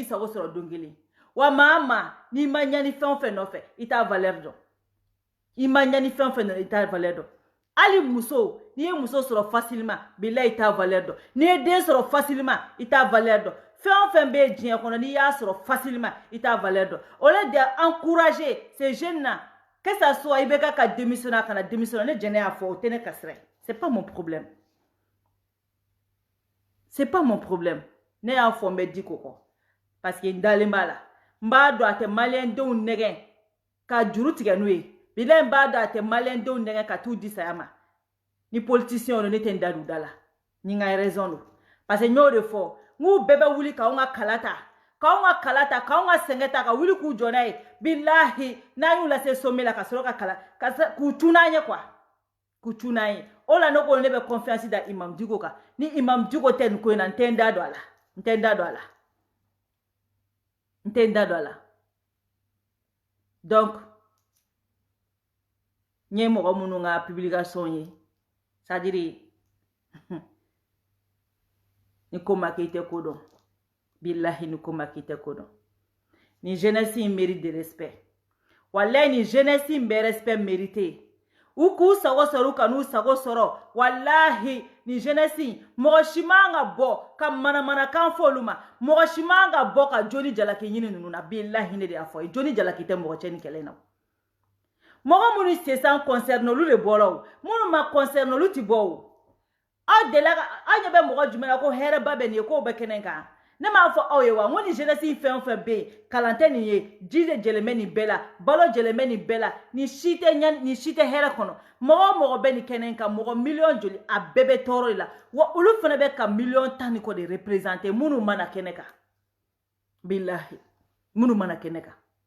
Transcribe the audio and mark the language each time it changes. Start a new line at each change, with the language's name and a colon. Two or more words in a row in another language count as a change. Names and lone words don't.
Bambara: sago sɔrɔ don kelen wa maa ma n'i ma ɲani fɛn o fɛn nɔfɛ i t'a valeur dɔn i ma ɲani fɛn o fɛn nɔfɛ i t'a valeur dɔn hali muso n'i ye muso sɔrɔ facilement bilahi i t'a valeur dɔn n'i ye den sɔrɔ facilement i t'a valeur dɔn fɛn o fɛn bɛ diɲɛ kɔnɔ n'i y'a sɔrɔ facilement i t'a valeur dɔn
French: au lieu d'encourager ces jeunes là que ça soit
Bambara: i bɛ ka démissionner kana démissionner ne jɛnɛ y'a fɔ o tɛ ne ka sira ye
French: c'est pas mon problème c'est pas mon problème
Bambara: ne y'a fɔ n bɛ di ko kɔ parce que n dalen b'a la n b'a dɔn a tɛ maliyɛn denw nɛgɛn ka juru tigɛ n'u ye bilahi n b'a dɔn a tɛ maliyɛn denw nɛgɛn ka t'u di saya ma ni politicien don ne tɛ n da don da la ni n ka raison don parce que n y'o de fɔ n k'u bɛɛ bɛ wuli k'anw ka kala ta k'anw ka sɛngɛ ta ka wuli k'u jɔ n'a ye bilahi n'an y'u lase sommet la ka sɔrɔ ka kala k'u tun n'an ye quoi k'u tun n'an ye o la ne ko ne bɛ confiance da Imam Dicko kan ni Imam Dicko tɛ nin ko in na n tɛ n da don a la n tɛ n da don a la n tɛ n da don a la donc n ye mɔgɔ minnu ka publication ye c'est-à-dire ni ko ma kɛ i tɛ ko dɔn billahi ni ko ma kɛ i tɛ ko dɔn ni jeunesse in
French: mérite de respect
Bambara: wallahi ni jeunesse in bɛ
French: respect mérité
Bambara: u k'u sago sɔrɔ u ka n'u sago sɔrɔ wallahi ni jeunesse in mɔgɔ si man ka bɔ ka manamanakan fɔ olu ma mɔgɔ si man ka bɔ ka joli jalaki ɲini ninnu na billahi ne de y'a fɔ ye joli jalaki tɛ mɔgɔ cɛ ni kɛlɛ in na mɔgɔ minnu sesan concerne olu de bɔra o minnu ma concerne olu ti bɔ o aw delila ka aw ɲɛ bɛ mɔgɔ jumɛn na ko hɛrɛba bɛ nin ye k'o bɛ kɛnɛ kan ne m'a fɔ aw ye wa n ko ni jeunesse in fɛn o fɛn bɛ yen kalan tɛ nin ye ji de jɛlen bɛ nin bɛɛ la balo jɛlen bɛ nin bɛɛ la nin si tɛ hɛrɛ kɔnɔ mɔgɔ o mɔgɔ bɛ nin kɛnɛ kan mɔgɔ miliyɔn joli a bɛɛ bɛ tɔɔrɔ de la wa olu fana bɛ ka miliyɔn 10 ni kɔ de représenter minnu mana kɛnɛ kan bilahi minnu mana kɛnɛ kan